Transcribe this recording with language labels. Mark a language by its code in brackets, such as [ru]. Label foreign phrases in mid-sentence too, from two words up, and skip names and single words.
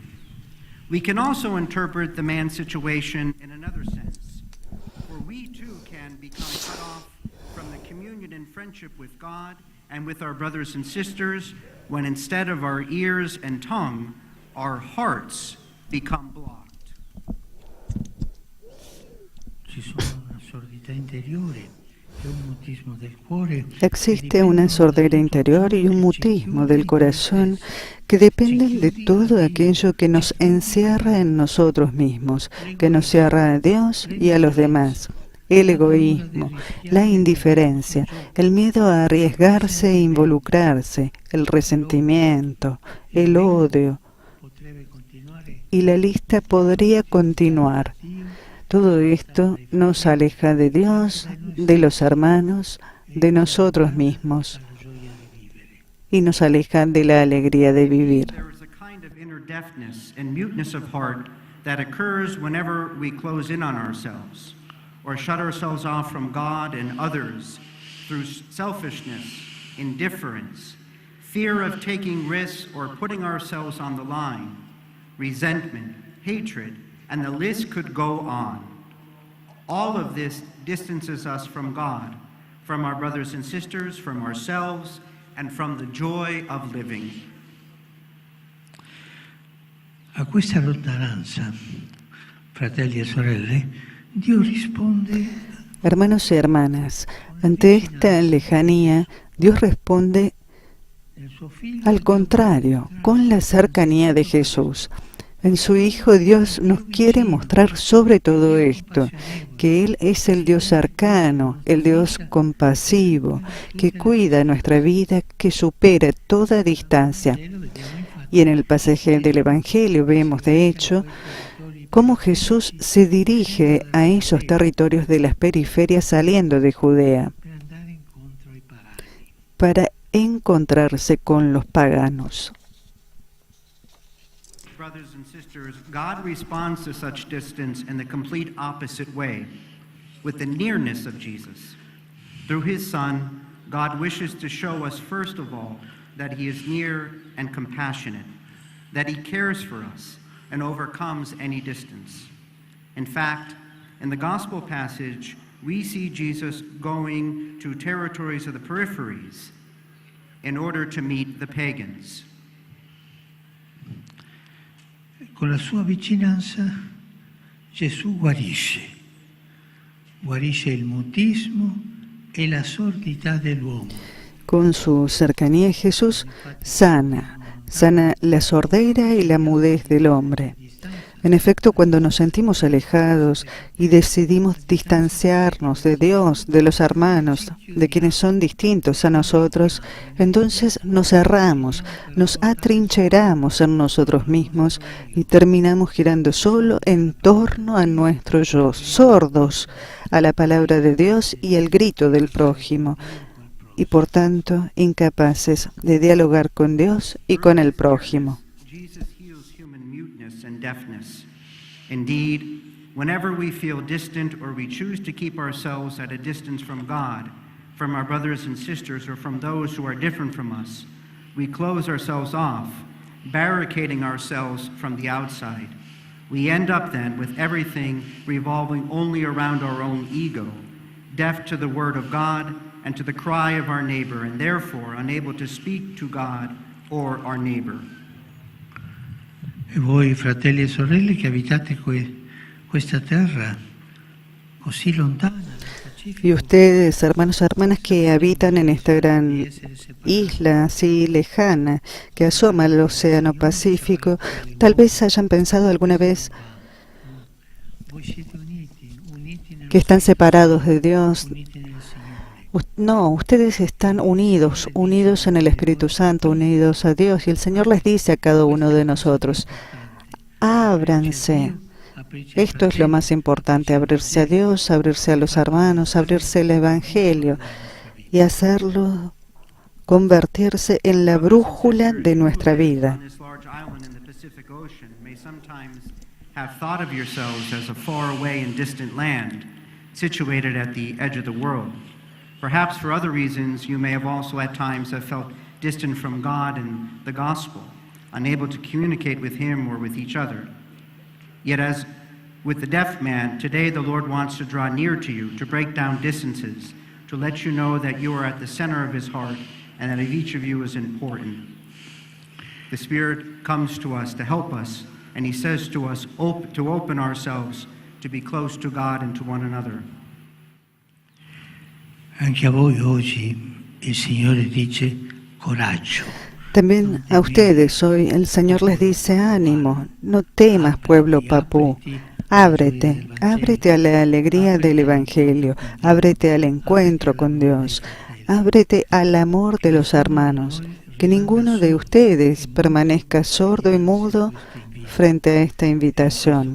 [en] We can also interpret the man's situation in another sense, for we too can become cut off from the communion and friendship with God and with our brothers and sisters when instead of our ears and tongue, our hearts become blocked. [it] Ci sono una sordità interiore e un mutismo del cuore. [es] Existe una sordera interior y un mutismo del corazón que dependen de todo aquello que nos encierra en nosotros mismos, que nos cierra a Dios y a los demás. El egoísmo, la indiferencia, el miedo a arriesgarse e involucrarse, el resentimiento, el odio, y la lista podría continuar. Todo esto nos aleja de Dios, de los hermanos, de nosotros mismos y nos aleja de la alegría de vivir. [en] There is a kind of inner deafness and muteness of heart that occurs whenever we close in on ourselves or shut ourselves off from God and others through selfishness, indifference, fear of taking risks or putting ourselves on the line, resentment, hatred, and the list could go on. All of this distances us from God, from our brothers and sisters, from ourselves, and from the joy of living. [it] A questa lontananza, fratelli e sorelle, Dio risponde. [es] Hermanos y hermanas, ante esta lejanía, Dios responde al contrario, con la cercanía de Jesús. En su Hijo Dios nos quiere mostrar sobre todo esto, que Él es el Dios cercano, el Dios compasivo, que cuida nuestra vida, que supera toda distancia. Y en el pasaje del Evangelio vemos, de hecho, cómo Jesús se dirige a esos territorios de las periferias saliendo de Judea para encontrarse con los paganos. [en] Brothers and sisters, God responds to such distance in the complete opposite way, with the nearness of Jesus. Through his Son, God wishes to show us, first of all, that he is near and compassionate, that he cares for us and overcomes any distance. In fact, in the gospel passage, we see Jesus going to territories of the peripheries in order to meet the pagans. [it] Con la sua vicinanza Gesù guarisce il mutismo e la sordità dell'uomo. [es] Con su cercanía Jesús sana la sordera y la mudez del hombre. En efecto, cuando nos sentimos alejados y decidimos distanciarnos de Dios, de los hermanos, de quienes son distintos a nosotros, entonces nos cerramos, nos atrincheramos en nosotros mismos y terminamos girando solo en torno a nuestro yo, sordos a la palabra de Dios y al grito del prójimo, y por tanto incapaces de dialogar con Dios y con el prójimo. [en] Deafness. Indeed, whenever we feel distant or we choose to keep ourselves at a distance from God, from our brothers and sisters, or from those who are different from us, we close ourselves off, barricading ourselves from the outside. We end up then with everything revolving only around our own ego, deaf to the word of God and to the cry of our neighbor, and therefore unable to speak to God or our neighbor. [it] E voi, fratelli e sorelle, che abitate questa terra così lontana. [es] Y ustedes, hermanos y hermanas, que habitan en esta gran isla así lejana que asoma al Océano Pacífico, tal vez hayan pensado alguna vez que están separados de Dios. No, ustedes están unidos en el Espíritu Santo, unidos a Dios, y el Señor les dice a cada uno de nosotros: ábranse. Esto es lo más importante, abrirse a Dios, abrirse a los hermanos, abrirse al Evangelio y hacerlo convertirse en la brújula de nuestra vida. [en] Perhaps for other reasons, you may have also at times have felt distant from God and the gospel, unable to communicate with him or with each other. Yet as with the deaf man, today the Lord wants to draw near to you, to break down distances, to let you know that you are at the center of his heart and that each of you is important. The Spirit comes to us to help us and he says to us to open ourselves to be close to God and to one another. [it] Anche a voi oggi il Signore dice coraggio. [es] También a ustedes hoy el Señor les dice ánimo, no temas pueblo papú, ábrete a la alegría del Evangelio, ábrete al encuentro con Dios, ábrete al amor de los hermanos, que ninguno de ustedes permanezca sordo y mudo frente a esta invitación.